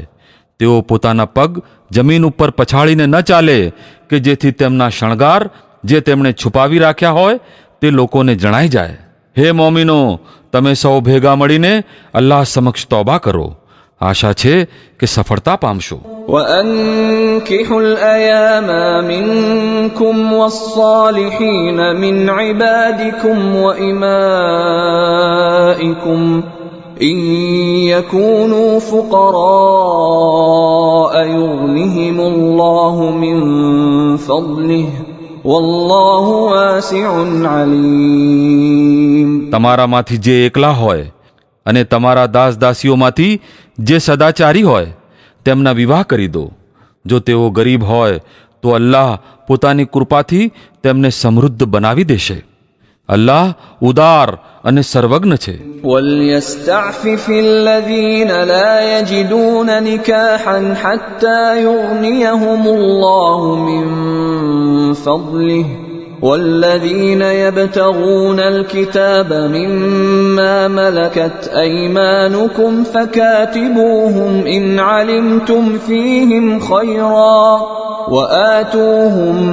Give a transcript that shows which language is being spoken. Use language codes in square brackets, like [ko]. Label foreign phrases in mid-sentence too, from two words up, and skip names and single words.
[gu] તેઓ પોતાના પગ જમીન ઉપર પછાડીને ન ચાલે કે જેથી તેમના શણગાર જે તેમણે છુપાવી રાખ્યા હોય તે લોકોને જણાઈ જાય. હે મોમિનો, તમે સૌ ભેગા મળીને અલ્લાહ સમક્ષ તૌબા કરો. આશા છે કે સફળતા પામશો. [ar] وأنكحوا الأيام منكم والصالحين من عبادكم وإمائكم إن يكونوا فقراء يغنهم الله من فضله والله واسع عليم. [gu] તમારામાંથી જે એકલા હોય અને તમારા દાસ દાસીઓમાંથી જે સદાચારી હોય તેમના વિવાહ કરી દો. જો તેઓ ગરીબ હોય તો અલ્લાહ પોતાની કૃપાથી તેમને સમૃદ્ધ બનાવી દેશે. અલ્લાહ ઉદાર અને સર્વજ્ઞ છે. [ar] وَلْيَسْتَعْفِفِ الَّذِينَ لَا يَجِدُونَ نِكَاحًا حَتَّى يُغْنِيَهُمُ اللَّهُ مِنْ فَضْلِهِ وَالَّذِينَ يَبْتَغُونَ الْكِتَابَ مِمَّا مَلَكَتْ أَيْمَانُكُمْ فَكَاتِبُوهُمْ إِنْ عَلِمْتُمْ فِيهِمْ خَيْرًا وَآتُوهُمْ